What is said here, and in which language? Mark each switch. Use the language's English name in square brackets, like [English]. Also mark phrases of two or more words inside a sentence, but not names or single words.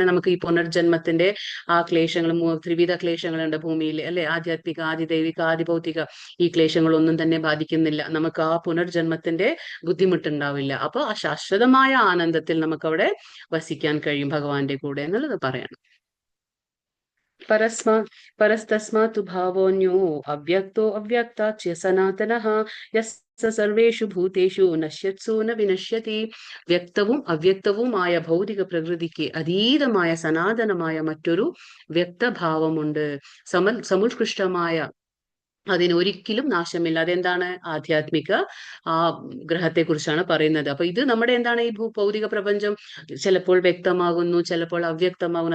[Malayalam] നമുക്ക് ഈ പുനർജന്മത്തിന്റെ ക്ലേശങ്ങളും, ത്രിവിധ ക്ലേശങ്ങളുണ്ട് ഭൂമിയിൽ അല്ലെ? ആധ്യാത്മിക, ആദിദൈവിക, ആദിഭൗതിക ഈ ക്ലേശങ്ങളൊന്നും തന്നെ ബാധിക്കുന്നില്ല. നമുക്ക് ആ പുനർജന്മത്തിന്റെ ബുദ്ധിമുട്ടുണ്ടാവില്ല. അപ്പൊ ആ ശാശ്വതമായ ആനന്ദത്തിൽ നമുക്ക് അവിടെ വസിക്കാൻ കഴിയും ഭഗവാന്റെ കൂടെ എന്നുള്ളത് പറയണം. [Sanskrit] परस्तस्मात् भावोऽन्यो अव्यक्तो अव्यक्ताच्च सनातनः यस्य सर्वेषु भूतेषु नश्यत्सु न विनश्यति. [Malayalam] വ്യക്തവും അവ്യക്തവുമായ ഭൗതിക പ്രകൃതിക്ക് അതീതമായ സനാതനമായ മറ്റൊരു വ്യക്തഭാവമുണ്ട്. സമുത്കൃഷ്ടമായ അതിനൊരിക്കലും നാശമില്ല. അതെന്താണ്? ആധ്യാത്മിക ആ ഗ്രഹത്തെ കുറിച്ചാണ് പറയുന്നത്. അപ്പൊ ഇത് നമ്മുടെ എന്താണ് ഈ ഭൗതിക പ്രപഞ്ചം ചിലപ്പോൾ വ്യക്തമാകുന്നു, ചിലപ്പോൾ അവ്യക്തമാകുന്നു.